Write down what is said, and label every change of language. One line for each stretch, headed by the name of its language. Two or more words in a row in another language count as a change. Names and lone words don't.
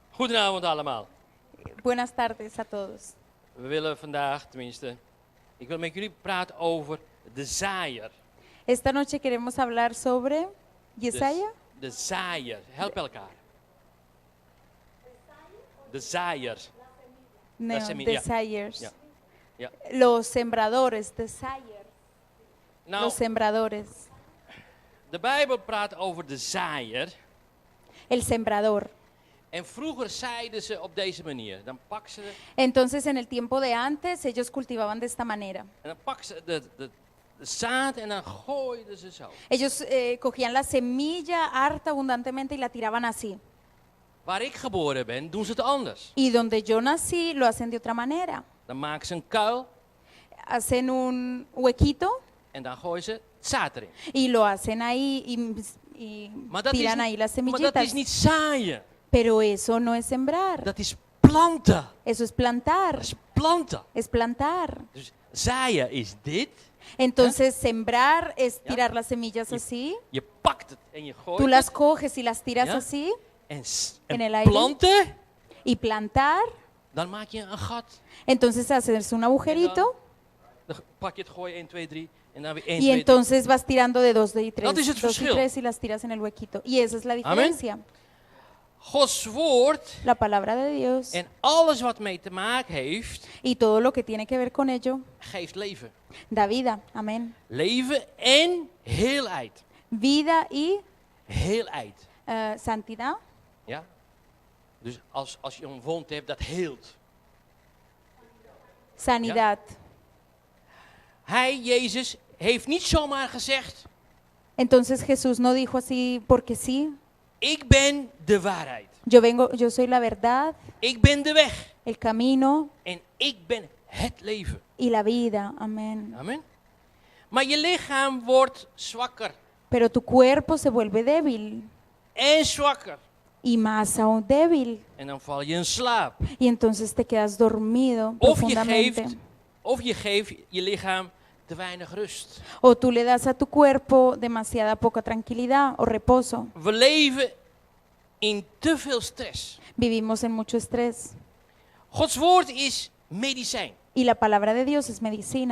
Dutch: Goedenavond allemaal.
Spanish: Buenas tardes a todos.
Dutch: We willen vandaag, tenminste, ik wil met jullie praten over de zaaier.
Spanish: Esta noche queremos hablar sobre Yesaya.
Dutch: De zaaier. Help elkaar. De zaaier.
Spanish: No, semilla. desires.
Dutch: Ja. Ja.
Spanish: Los sembradores, desires.
Dutch: Nou,
Spanish: Los sembradores.
Dutch: de Bijbel praat over de zaaier.
Spanish: El sembrador.
Dutch: En vroeger zaaiden ze op deze manier. Dan pakken ze,
Spanish: Entonces en el tiempo de antes ellos cultivaban de esta manera.
Dutch: en dan pakken ze de zaad en dan gooiden ze zo.
Spanish: Ellos cogían la semilla harta abundantemente y la tiraban así.
Dutch: Waar ik geboren ben, doen ze het anders.
Spanish: Y donde yo nací lo hacen de otra manera.
Dutch: Dan maken ze een kuil
Spanish: Hacen un huequito
Dutch: en dan gooien ze het zaad erin.
Spanish: y lo hacen ahí y
Dutch: Maar dat,
Spanish: tiran ahí las
Dutch: maar dat
Spanish: semillitas.
Dutch: is niet zaaien.
Spanish: Pero eso no es sembrar.
Dutch: Dat is planten.
Spanish: Eso es plantar.
Dutch: Dat is planten.
Spanish: Es plantar.
Dutch: Dus zaaien is dit.
Spanish: Entonces sembrar es
Dutch: Ja.
Spanish: tirar las semillas así.
Dutch: Je pakt het en je gooit
Spanish: Tú las
Dutch: het.
Spanish: coges y las tiras
Dutch: Ja.
Spanish: así.
Dutch: En,
Spanish: en el aire.
Dutch: planten,
Spanish: Y plantar.
Dutch: dan maak je een gat.
Spanish: Entonces haces un agujerito.
Dutch: Dan pak je het, gooi je 1, 2, 3. En dan weer 1,
Spanish: Y
Dutch: 2, 3.
Spanish: entonces vas tirando de dos y tres.
Dutch: Dat is het
Spanish: Dos y
Dutch: verschil.
Spanish: tres y las tiras en el huequito. Y esa es la diferencia.
Dutch: Gods woord
Spanish: La palabra de Dios
Dutch: en alles wat mee te maken heeft,
Spanish: y todo lo que tiene que ver con ello
Dutch: geeft leven.
Spanish: da vida. Amén.
Dutch: Leven en heelheid.
Spanish: Vida y
Dutch: Heelheid.
Spanish: santidad.
Dutch: Ja? Dus als je een wond hebt, dat heelt.
Spanish: Sanidad.
Dutch: Hij, Jezus, heeft niet zomaar gezegd,
Spanish: Entonces Jesús no dijo así porque sí.
Dutch: ik ben de waarheid.
Spanish: Yo soy la verdad,
Dutch: Ik ben de weg.
Spanish: el camino
Dutch: En ik ben het leven.
Spanish: y la vida. Amén.
Dutch: Amen. Maar je lichaam wordt zwakker.
Spanish: Pero tu cuerpo se vuelve débil
Dutch: En zwakker.
Spanish: y más aún débil.
Dutch: En dan val je in slaap.
Spanish: Y entonces te quedas dormido
Dutch: Of
Spanish: profundamente.
Dutch: je geeft je lichaam te weinig rust.
Spanish: O tú le das a tu cuerpo demasiada poca tranquilidad o reposo.
Dutch: We leven in te veel stress.
Spanish: Vivimos en mucho estrés.
Dutch: Gods woord is medicijn.
Spanish: Y la palabra de Dios es medicina.